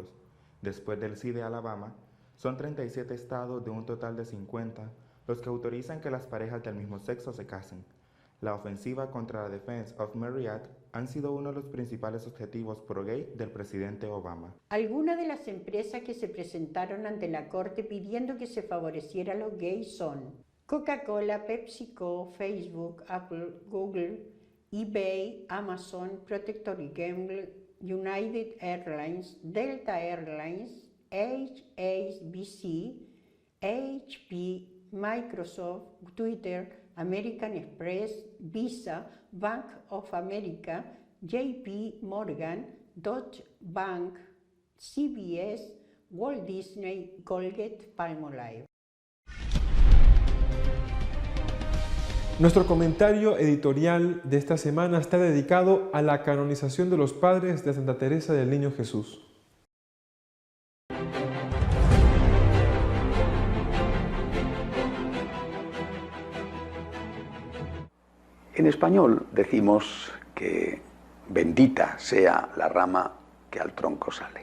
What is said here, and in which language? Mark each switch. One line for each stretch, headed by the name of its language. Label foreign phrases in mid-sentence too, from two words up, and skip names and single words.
Spanish: Después del sí de Alabama, son 37 estados de un total de 50 los que autorizan que las parejas del mismo sexo se casen. La ofensiva contra la
English: Defense of Marriott
Spanish: han sido uno de los principales objetivos pro-gay del presidente Obama. Algunas de las empresas que se presentaron ante la Corte pidiendo que se favoreciera a los gays son Coca-Cola, PepsiCo, Facebook, Apple, Google, eBay, Amazon, Procter & Gamble, United Airlines, Delta Airlines, HSBC, HP, Microsoft, Twitter, American Express, Visa, Bank of America, JP Morgan, Deutsche Bank, CBS, Walt Disney, Colgate, Palmolive. Nuestro comentario editorial de esta semana está dedicado a la canonización de los padres de Santa Teresa del Niño Jesús. En español decimos que bendita sea la rama que al tronco sale.